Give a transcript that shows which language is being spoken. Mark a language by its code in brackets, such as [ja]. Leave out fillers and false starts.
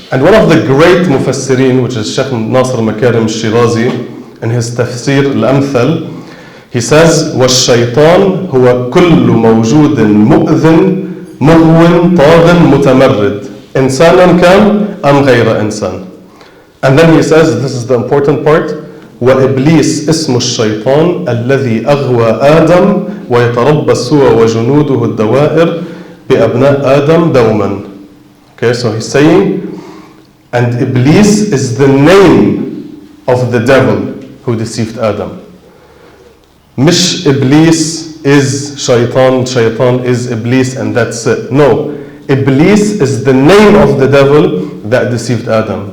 [en] And one of the great mufassirin, which is Sheikh Nasr Makarim Shirazi, in his tafsir al-Amthal, he says, وَالشَّيْطَانُ هُوَ كُلُّ مَوْجُودٍ مُؤْذٍ مُهْوٍ طَاغٍ مُتَمَرِّدٍ إِنسَانًا كَانَ أَمْ غَيْرَ إِنسَانٍ. [ar] And then he says, this is the important part, وَإِبْلِيسْ اسم الشيطان الذي أغوى آدم ويتربص هو وجنوده الدوائر بأبناء آدم دوما. [en] Okay, so he's saying, and Iblis is the name of the devil who deceived Adam. Mish Iblis is shaitan, shaitan is Iblis, and that's it. No, Iblis is the name of the devil that deceived Adam.